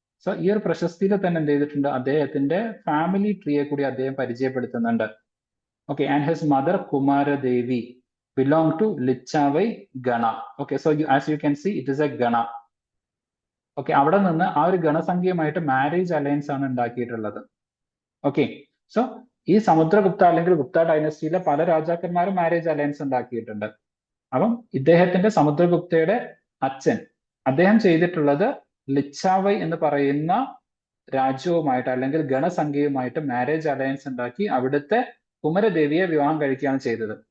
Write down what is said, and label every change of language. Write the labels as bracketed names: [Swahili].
[Malayalam] So ഈ ഒരു പ്രശസ്തിയിൽ തന്നെ എന്ത് ചെയ്തിട്ടുണ്ട്, അദ്ദേഹത്തിന്റെ ഫാമിലി ട്രീയെ കൂടി അദ്ദേഹം പരിചയപ്പെടുത്തുന്നുണ്ട്. Okay, [English] and his mother [Malayalam] കുമാരദേവി. [English] belong to Lichavai Gana. Okay, so as you can see, it is a Gana. [Malayalam] Okay, അവിടെ നിന്ന് ആ ഒരു ഗണസംഖ്യയുമായിട്ട് മാരേജ് അലയൻസ് ആണ് ഉണ്ടാക്കിയിട്ടുള്ളത്. ഓക്കെ, സോ ഈ സമുദ്രഗുപ്ത അല്ലെങ്കിൽ ഗുപ്ത ഡൈനസ്റ്റിയിലെ പല രാജാക്കന്മാരും മാരേജ് അലയൻസ് ഉണ്ടാക്കിയിട്ടുണ്ട്. അപ്പം ഇദ്ദേഹത്തിന്റെ സമുദ്രഗുപ്തയുടെ അച്ഛൻ അദ്ദേഹം ചെയ്തിട്ടുള്ളത് ലിച്ചാവൈ എന്ന് പറയുന്ന രാജ്യവുമായിട്ട് അല്ലെങ്കിൽ ഗണസംഖ്യയുമായിട്ട് മാരേജ് അലയൻസ് ഉണ്ടാക്കി അവിടുത്തെ കുമരദേവിയെ വിവാഹം കഴിക്കുകയാണ് ചെയ്തത്.